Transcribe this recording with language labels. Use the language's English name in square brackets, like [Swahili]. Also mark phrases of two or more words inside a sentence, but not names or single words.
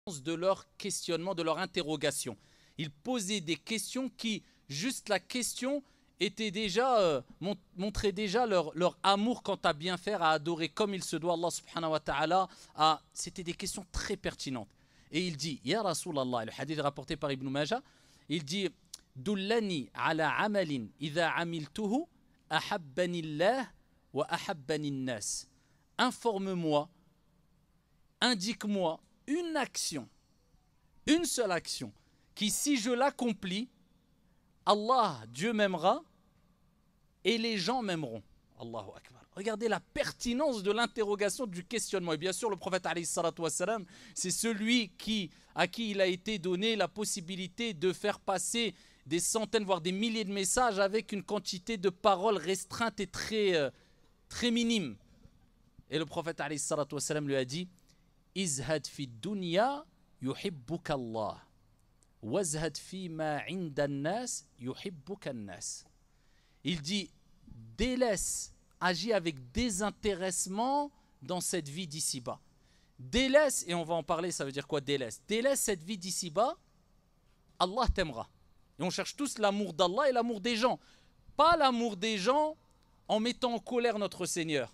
[French] de leur questionnement, de leur interrogation. Ils posaient des questions qui, juste la question, était déjà, montrait déjà leur amour quant à bien faire, à adorer comme il se doit [Arabic] الله سبحانه وتعالى. [French] C'était des questions très pertinentes. Et il dit, [Arabic] يا رسول الله, [French] le hadith rapporté par Ibn Majah, il dit, [Arabic] دلني على عمل إذا عملته أحبني الله وأحبني الناس. [French] Informe-moi, indique-moi une action, une seule action, qui si je l'accomplis, Allah, Dieu m'aimera et les gens m'aimeront. [Arabic] الله أكبر. [French] Regardez la pertinence de l'interrogation, du questionnement. Et bien sûr, le prophète [Arabic] عليه الصلاة والسلام, [French] c'est celui à qui il a été donné la possibilité de faire passer des centaines, voire des milliers de messages avec une quantité de paroles restreintes et très minime. Et le prophète [Arabic] عليه الصلاة والسلام [French] lui a dit, [Arabic] ازهد في الدنيا يحبك الله. وازهد فيما عند الناس يحبك الناس. [French] Il dit, délaisse, agis avec désintéressement dans cette vie d'ici-bas. Délaisse, et on va en parler, ça veut dire quoi délaisse? Délaisse cette vie d'ici-bas, Allah t'aimera. Et on cherche tous l'amour d'Allah et l'amour des gens. Pas l'amour des gens en mettant en colère notre Seigneur.